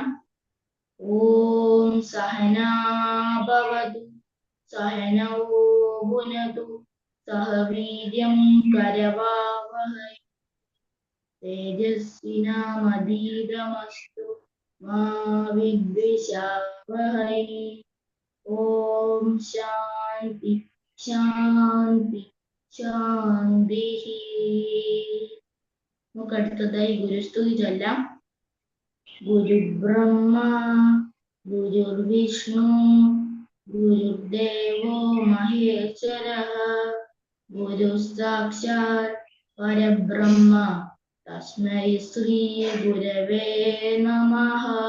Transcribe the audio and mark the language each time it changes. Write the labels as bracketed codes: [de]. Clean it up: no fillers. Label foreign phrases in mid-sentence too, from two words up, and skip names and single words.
[sa] ഓം സഹനാ ഭവതു സഹനൗ ഭുനതു सह वीर्यं करवावहै तेजस्विनामधीतमस्तु मा विद्विषावहै ॐ शान्ति शान्ति शान्तिः [ml] നമുക്ക് അടുത്തതായി ഗുരുസ്തുതി ചൊല്ലാം. [sa] ഗുരുബ്രഹ്മ ഗുരുർവിഷ്ണു ഗുരുദേവോ മഹേശ്വരഃ ഗുരു സാക്ഷാത് പരബ്രഹ്മ തസ്മൈ ശ്രീ ഗുരവേ നമഃ.